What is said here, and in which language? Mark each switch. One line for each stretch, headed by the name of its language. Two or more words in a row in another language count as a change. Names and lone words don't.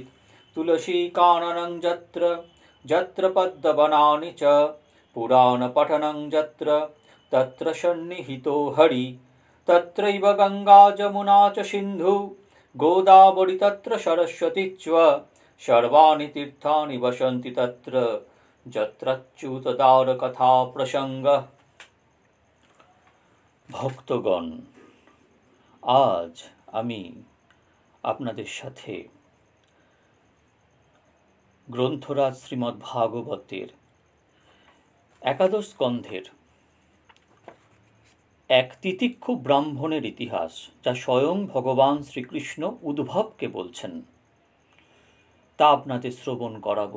Sanskrit: तुलसीकाननं यत्र यत्र पद्मवनानि च पुराणपठनं यत्र तत्र सन्निहितो हरि। तत्रैव गङ्गा जमुना च सिन्धु गोदावरी तत्र सरस्वती च सर्वाणि तीर्थानि वसन्ति तत्र যত্রচ্যুতদ্বারকথা প্রসঙ্গ।
Bangla: ভক্তগণ, আজ আমি আপনাদের সাথে গ্রন্থরাজ শ্রীমদ্ ভাগবতের একাদশ স্কন্ধের এক তিতিক্ষু ব্রাহ্মণের ইতিহাস, যা স্বয়ং ভগবান শ্রীকৃষ্ণ উদ্ভবকে বলছেন, তা আপনাদের শ্রবণ করাবো।